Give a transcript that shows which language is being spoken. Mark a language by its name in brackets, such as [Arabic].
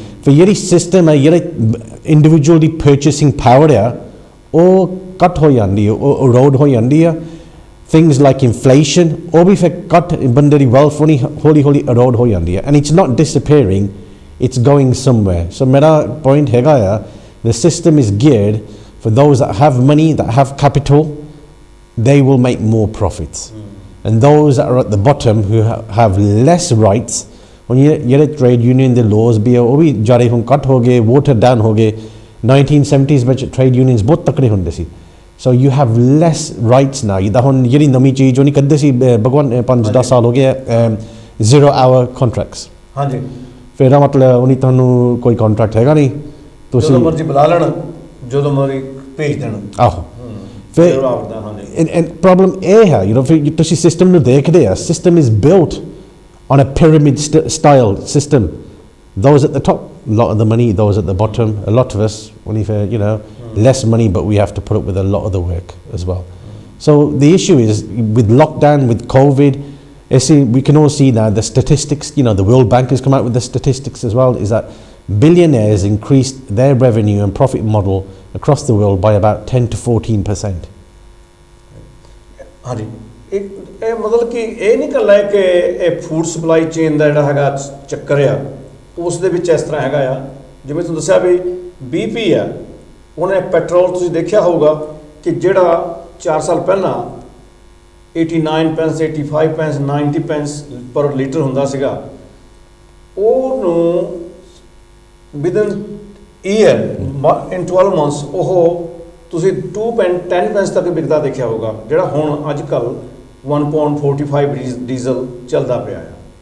[Punjabi] ਫਿਰ ਜਿਹੜੀ ਸਿਸਟਮ ਹੈ, ਜਿਹੜੇ ਇੰਡੀਵਿਜੂਅਲ ਦੀ ਪਰਚੇਸਿੰਗ ਪਾਵਰ ਆ, ਉਹ ਕੱਟ ਹੋ ਜਾਂਦੀ ਹੈ, ਉਹ ਅਰੋਡ ਹੋ ਜਾਂਦੀ ਆ। ਥਿੰਗਸ ਲਾਈਕ ਇਨਫਲੇਸ਼ਨ, ਉਹ ਵੀ ਫਿਰ ਕੱਟ, ਬੰਦੇ ਦੀ ਵੈਲਥ ਹੌਲੀ ਹੌਲੀ ਅਰੋਡ ਹੋ ਜਾਂਦੀ ਹੈ। [English] And it's not disappearing, it's going somewhere. [Punjabi] ਸੋ ਮੇਰਾ ਪੁਆਇੰਟ ਹੈਗਾ ਆ, [English] the system is geared for those that have money, that have capital, they will make more profits. And those that are at the bottom who have less rights, when you trade union the laws भी [Punjabi] ਉਹ ਵੀ ਜਾਰੇ ਹੁਣ ਕੱਟ ਹੋ ਗਏ, [English] watered down ਹੋ ਗਏ। [Punjabi] 1970s ਵਿੱਚ trade unions ਬਹੁਤ ਤਕੜੇ ਹੁੰਦੇ ਸੀ। [English] So you have less rights now। [Punjabi] ਜਿੱਦਾਂ ਹੁਣ ਜਿਹੜੀ ਨਵੀਂ ਚੀਜ਼ ਉਹ ਨਹੀਂ ਕਰਦੇ ਸੀ ਭਗਵਾਨ 5-10 ਸਾਲ ਹੋ ਗਏ 0 hour contracts। ਹਾਂਜੀ, ਫਿਰ ਇਹਦਾ ਮਤਲਬ ਉਹ ਨਹੀਂ, ਤੁਹਾਨੂੰ ਕੋਈ ਕੰਟਰੈਕਟ ਹੈਗਾ ਨਹੀਂ, ਤੁਸੀਂ ਜਦੋਂ ਮਰਜ਼ੀ ਬੁਲਾ ਲੈਣ, ਜਦੋਂ ਮਰਜ਼ੀ ਭੇਜ ਦੇਣ। ਆਹੋ, ਫਿਰ ਪ੍ਰੋਬਲਮ ਇਹ ਹੈ ਫਿਰ ਤੁਸੀਂ ਸਿਸਟਮ ਨੂੰ ਦੇਖਦੇ ਆ, system [English] Is built on a pyramid style system. Those at the top, a lot of the money, those at the bottom, a lot of us, only for less money, but we have to put up with a lot of the work as well. So the issue is with lockdown, with COVID, we can all see now the statistics, the World Bank has come out with the statistics as well, is that billionaires increased their revenue and profit model across the world by about 10 to 14%. [Punjabi] ਹਾਂਜੀ, ਇਹ ਮਤਲਬ ਕਿ ਇਹ ਨਹੀਂ ਗੱਲ ਹੈ ਕਿ ਇਹ ਫੂਡ ਸਪਲਾਈ ਚੇਨ ਦਾ ਜਿਹੜਾ ਹੈਗਾ ਚੱਕਰ ਆ, ਉਸ ਦੇ ਵਿੱਚ ਇਸ ਤਰ੍ਹਾਂ ਹੈਗਾ ਆ, ਜਿਵੇਂ ਤੁਹਾਨੂੰ ਦੱਸਿਆ ਵੀ BP ਆ, ਉਹਨੇ ਪੈਟਰੋਲ ਤੁਸੀਂ ਦੇਖਿਆ ਹੋਊਗਾ ਕਿ ਜਿਹੜਾ 4 ਸਾਲ ਪਹਿਲਾਂ 89 ਪੈਂਸ 85 ਪੈਂਸ 90 ਪੈਂਸ ਪਰ ਲੀਟਰ ਹੁੰਦਾ ਸੀਗਾ, ਉਹਨੂੰ [English] within year in 12 months [Punjabi] ਉਹ ਤੁਸੀਂ 10 ਪੈਂਸ ਤੱਕ ਵਿਕਦਾ ਦੇਖਿਆ ਹੋਊਗਾ, ਜਿਹੜਾ ਹੁਣ ਅੱਜ ਕੱਲ੍ਹ 1.45 ਡੀਜ਼ਲ ਚੱਲਦਾ ਪਿਆ ਆ।